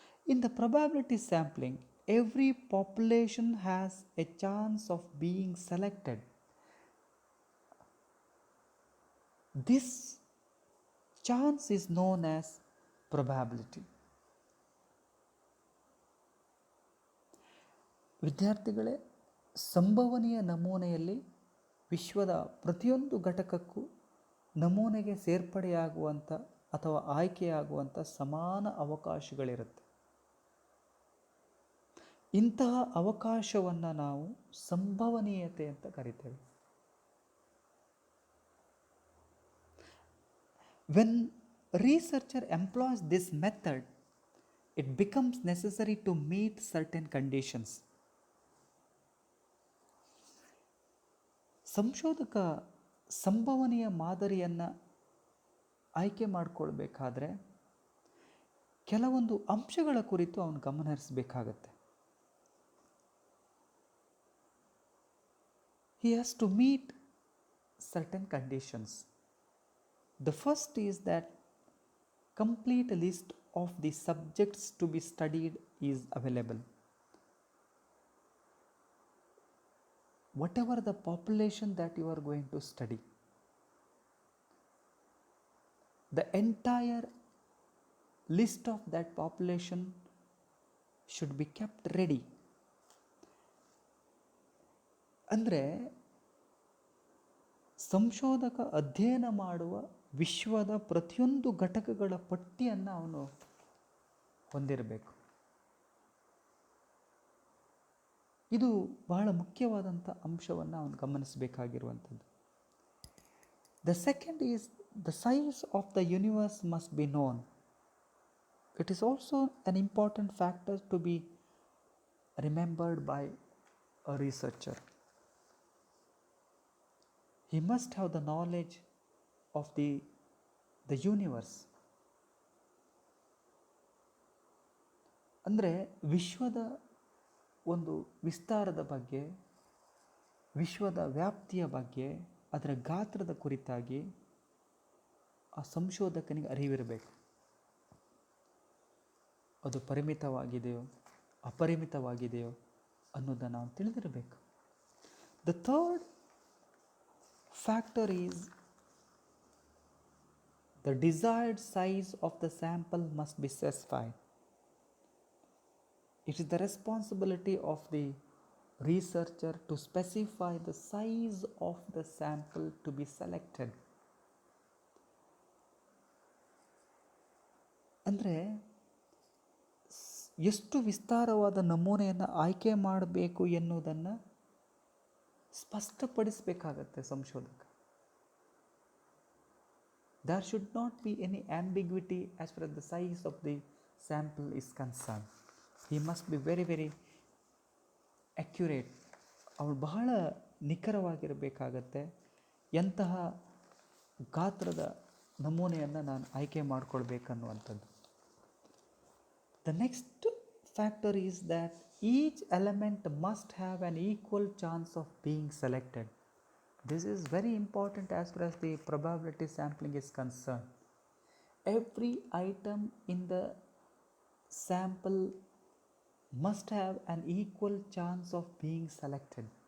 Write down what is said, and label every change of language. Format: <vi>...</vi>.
<en>In the probability sampling, every population has a chance of being selected. This chance is known as probability.</en> <kn>ವಿದ್ಯಾರ್ಥಿಗಳೇ, ಸಂಭವನೀಯ ನಮೂನೆಯಲ್ಲಿ ವಿಶ್ವದ ಪ್ರತಿಯೊಂದು ಘಟಕಕ್ಕೂ ನಮೂನೆಗೆ ಸೇರ್ಪಡೆಯಾಗುವಂಥ ಅಥವಾ ಆಯ್ಕೆಯಾಗುವಂಥ ಸಮಾನ ಅವಕಾಶಗಳಿರುತ್ತೆ. ಇಂತಹ ಅವಕಾಶವನ್ನು ನಾವು ಸಂಭವನೀಯತೆ ಅಂತ ಕರಿತೇವೆ.</kn> <en>When researcher employs this method, it becomes necessary to meet certain conditions.</en> <kn>ಸಂಶೋಧಕ ಸಂಭವನೀಯ ಮಾದರಿಯನ್ನು ಆಯ್ಕೆ ಮಾಡಿಕೊಳ್ಬೇಕಾದ್ರೆ ಕೆಲವೊಂದು ಅಂಶಗಳ ಕುರಿತು ಅವನು ಗಮನಹರಿಸಬೇಕಾಗತ್ತೆ.</kn> <en>He has to meet certain conditions. The first is that complete list of the subjects to be studied is available. Whatever the population that you are going to study, the entire list of that population should be kept ready.</en> <kn>ಅಂದರೆ ಸಂಶೋಧಕ ಅಧ್ಯಯನ ಮಾಡುವ ವಿಶ್ವದ ಪ್ರತಿಯೊಂದು ಘಟಕಗಳ ಪಟ್ಟಿಯನ್ನು ಅವನು ಹೊಂದಿರಬೇಕು. ಇದು ಬಹಳ ಮುಖ್ಯವಾದಂಥ ಅಂಶವನ್ನು ಅವನು ಗಮನಿಸಬೇಕಾಗಿರುವಂಥದ್ದು.</kn> <en>The second is the size of the universe must be known. It is also an important factor to be remembered by a researcher. He must have the knowledge of the universe.</en> <kn>ಅಂದರೆ ವಿಶ್ವದ ಒಂದು ವಿಸ್ತಾರದ ಬಗ್ಗೆ, ವಿಶ್ವದ ವ್ಯಾಪ್ತಿಯ ಬಗ್ಗೆ, ಅದರ ಗಾತ್ರದ ಕುರಿತಾಗಿ ಆ ಸಂಶೋಧಕನಿಗೆ ಅರಿವಿರಬೇಕು. ಅದು ಪರಿಮಿತವಾಗಿದೆಯೋ ಅಪರಿಮಿತವಾಗಿದೆಯೋ ಅನ್ನೋದನ್ನು ನಾವು ತಿಳಿದಿರಬೇಕು.</kn> <en>The third factor is the desired size of the sample must be specified. It is the responsibility of the researcher to specify the size of the sample to be selected.</en> <kn>ಅಂದರೆ ಎಷ್ಟು ವಿಸ್ತಾರವಾದ ನಮೂನೆಯನ್ನು ಆಯ್ಕೆ ಮಾಡಬೇಕು ಎನ್ನುವುದನ್ನು ಸ್ಪಷ್ಟಪಡಿಸಬೇಕಾಗತ್ತೆ ಸಂಶೋಧಕ.</kn> <en>There should not be any ambiguity as far as the size of the sample is concerned. He must be very, very accurate.</en> <kn>ಅವಳು ಬಹಳ ನಿಖರವಾಗಿರಬೇಕಾಗತ್ತೆ. ಎಂತಹ ಗಾತ್ರದ ನಮೂನೆಯನ್ನು ನಾನು ಆಯ್ಕೆ ಮಾಡಿಕೊಳ್ಬೇಕನ್ನುವಂಥದ್ದು.</kn> <en>The next factor is that each element must have an equal chance of being selected. This is very important as far as the probability sampling is concerned. Every item in the sample must have an equal chance of being selected.</en>